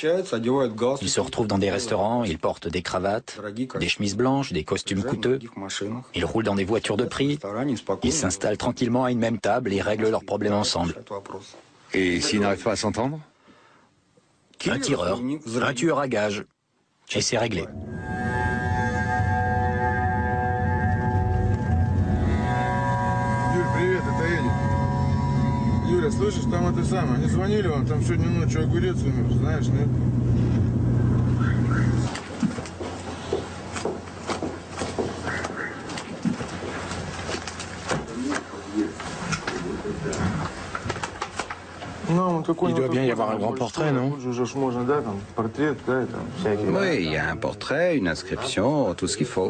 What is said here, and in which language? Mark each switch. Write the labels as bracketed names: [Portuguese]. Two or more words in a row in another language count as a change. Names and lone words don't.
[French] Ils se retrouvent dans des restaurants, ils portent des cravates, des chemises blanches, des costumes coûteux. Ils roulent dans des voitures de prix. Ils s'installent tranquillement à une même table et règlent leurs problèmes ensemble. Et s'ils n'arrivent pas à s'entendre? Un tireur, un tueur à gages. Et c'est réglé. [Russian] Юля, слышишь, там это самое, они звонили вам, там сегодня ночью огурец умер, знаешь, нет? [French] Il doit bien y avoir un grand portrait, non? Oui, il y a un portrait, une inscription, tout ce qu'il faut.